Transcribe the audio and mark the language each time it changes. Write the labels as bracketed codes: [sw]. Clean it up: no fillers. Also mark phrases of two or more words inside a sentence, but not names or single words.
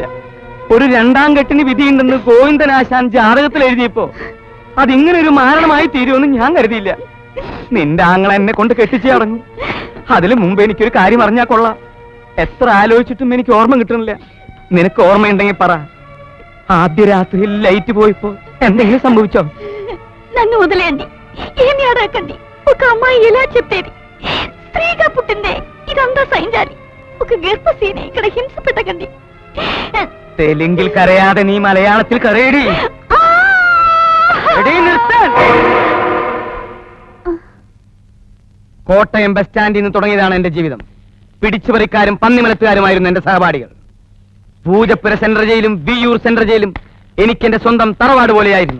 [ml] ഒരു 2ാം കെട്ടിന് വിധിയുണ്ടെന്ന് ഗോവിന്ദനാശാൻ ജാതകത്തിൽ എഴുതിയപ്പോ അതിങ്ങനെ ഒരു മാരണമായി തീരുമെന്ന് ഞാൻ കരുതിയില്ല. നിന്റെ ആങ്ങള എന്നെ കൊണ്ട് കെട്ടിച്ചു അടഞ്ഞു. അതിനു മുമ്പ് എനിക്കൊരു കാര്യം അറിഞ്ഞാ കൊള്ളാം. എത്ര ആലോചിച്ചിട്ടും എനിക്ക് ഓർമ്മ കിട്ടണില്ല. നിനക്ക് ഓർമ്മയുണ്ടെങ്കിൽ പറ. ആദ്യ രാത്രിയിൽ [te] లైట్ పోయిపో [ml] എന്തെങ്കിലും సంభవించో? [te] నన్ను వదిలేయండి, ఏమి అడగండి. ఒక అమ్మాయి ఎలా చెప్పేది? స్త్రీగా పుట్టిందే, ఇదంతా సహించాలి. ఒక గర్భసీని ఇక్కడ హింస పెట్టకండి. [ml] തെലുങ്കിൽ കരയാതെ നീ മലയാളത്തിൽ കരയടി. കോട്ടയം ബസ് സ്റ്റാൻഡിൽ നിന്ന് തുടങ്ങിയതാണ് എന്റെ ജീവിതം. പിടിച്ചുപറിക്കാരും പന്നിമലത്തുകാരുമായിരുന്നു എന്റെ സഹപാഠികൾ. പൂജപ്പുര സെൻട്രൽ ജയിലും വിയൂർ സെൻട്രൽ ജയിലും എനിക്ക് എന്റെ സ്വന്തം തറവാട് പോലെയായിരുന്നു.